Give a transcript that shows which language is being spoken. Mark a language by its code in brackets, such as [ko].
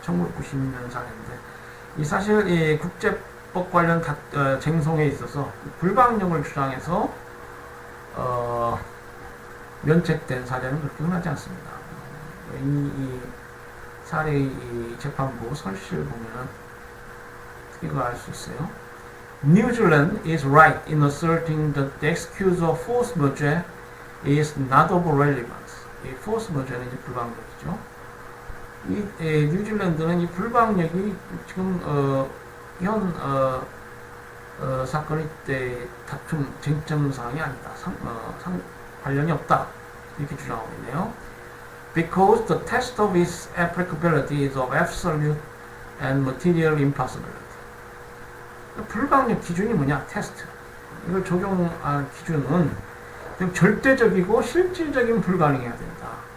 [ko] 1990년 사례인데 이 사실 이 국제법 관련 쟁송에 있어서 불가항력을 주장해서 면책된 사례는 그렇게 흔하지 않습니다. 이 사례의 이 재판부 설실 보면은 이거 알 수 있어요. [en] New Zealand is right in asserting that the excuse of force majeure is not of relevance. [ko] 이 force majeure는 이제 불가항력이죠. 이 뉴질랜드는 이 불가항력이 지금 현 사건의 때 다툼 쟁점 사항이 아니다. 관련이 없다. 이렇게 주장하고 있네요. [en] Because the test of its applicability is of absolute and material impossibility. [ko] 불가항력 기준이 뭐냐? 테스트. 이걸 적용할 기준은 절대적이고 실질적인 불가능해야 된다.